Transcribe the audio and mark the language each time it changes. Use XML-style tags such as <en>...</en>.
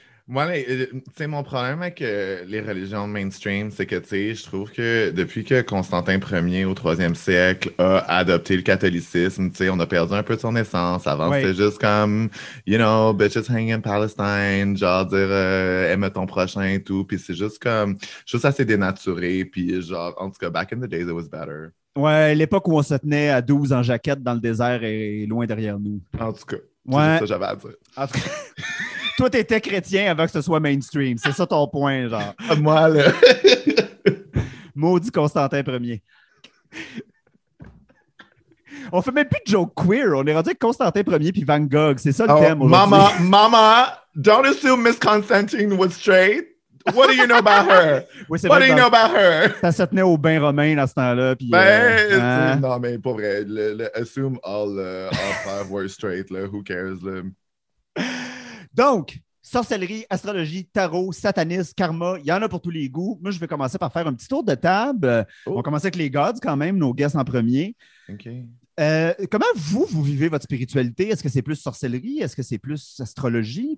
<fr>Moi, c'est mon problème avec les religions mainstream, c'est que je trouve que depuis que Constantin Ier au 3e siècle a adopté le catholicisme, on a perdu un peu de son essence. Avant, c'était juste comme,</fr> <en>you know, bitches hang in Palestine,</en> <fr>genre dire aime ton prochain et tout. Puis c'est juste comme, je trouve ça assez dénaturé. Puis genre, en tout cas,</fr> <en>back in the days, it was better.</en> <fr>Ouais, l'époque où on se tenait à 12 en jaquette dans le désert est loin derrière nous. En tout cas, c'est ça que j'avais à dire. En tout cas. Toi, t'étais chrétien avant que ce soit mainstream. C'est ça ton point, genre. Moi, là. Maudit Constantin Ier. On fait même plus de jokes queer. On est rendu avec Constantin Ier puis Van Gogh. C'est ça le thème aujourd'hui.</fr> <en>Mama, don't assume Miss Constantine was straight. What do you know about her?</en> <fr>Oui,</fr> <en>what do you know about her?</en> <fr>Ça se tenait au bain romain à ce temps-là. Puis, Non, mais pour vrai.</fr> <en>Assume all five were straight. Là. Who cares? Là.</en> <fr>Donc, sorcellerie, astrologie, tarot, satanisme, karma, il y en a pour tous les goûts. Moi, je vais commencer par faire un petit tour de table. Oh. On va commencer avec les gods quand même, nos guests en premier. OK. Comment vous vivez votre spiritualité? Est-ce que c'est plus sorcellerie? Est-ce que c'est plus astrologie?</fr>